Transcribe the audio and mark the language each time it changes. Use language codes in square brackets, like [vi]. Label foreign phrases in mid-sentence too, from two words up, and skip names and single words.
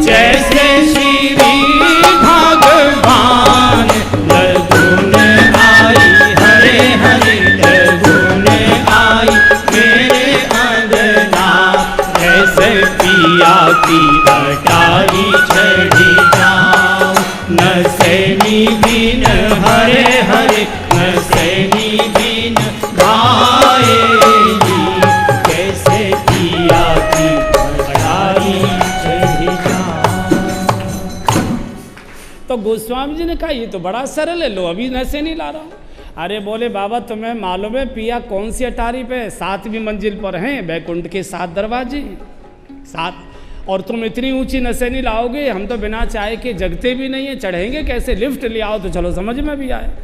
[hi] जैसे श्री भगवान, लगुन आई हरे हरे, लगुन आई मेरे अंगना, ऐसे पिया की अटारी चढ़े जाऊं, न सैनी बिन हरे हरे, न सैनी बिन भाएली, कैसे पिया की अटारी चढ़े जाऊं। तो गोस्वामी जी ने कहा ये तो बड़ा सरल है, लो अभी नशे नहीं ला रहा हूँ। अरे बोले बाबा तुम्हें मालूम है पिया कौन सी अटारी पे, 7वीं मंजिल पर हैं, बैकुंठ के 7 दरवाजे 7, और तुम इतनी ऊंची नशे नहीं लाओगे, हम तो बिना चाय के जगते भी नहीं है, चढ़ेंगे कैसे, लिफ्ट ले आओ तो चलो समझ में भी आए।